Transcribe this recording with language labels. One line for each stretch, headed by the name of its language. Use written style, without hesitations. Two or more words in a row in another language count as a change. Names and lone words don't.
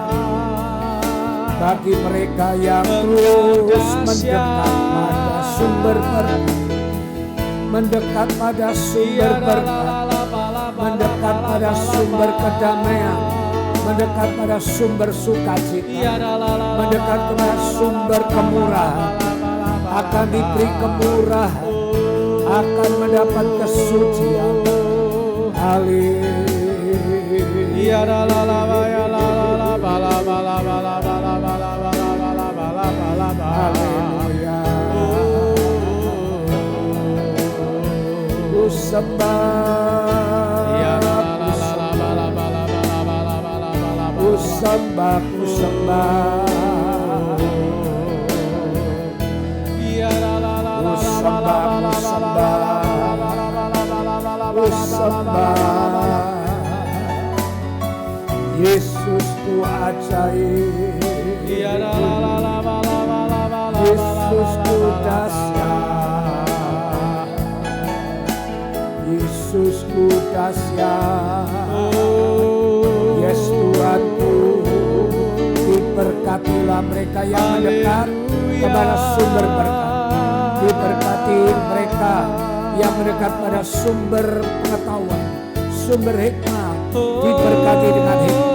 Indonesian: Bagi mereka yang terus mendekat pada sumber berkat, mendekat pada sumber berkat, mendekat pada sumber kedamaian, mendekat pada sumber sukacita, mendekat pada sumber kemurahan, akan diberi kemurahan, akan mendapat kesucian. Haleluya. Haleluya. Ku sembah, ku sembah, ku sembah, ku sembah, ku sembah. Yesus ku ajaib, Yesus ku dahsyat, Yesus ku dahsyat. Yes Tuhanku, diberkatilah mereka yang mendekat kepada sumber berkat, diberkati mereka yang mendekat pada sumber pengetahuan, sumber hikmah, diberkati dengan hikmah.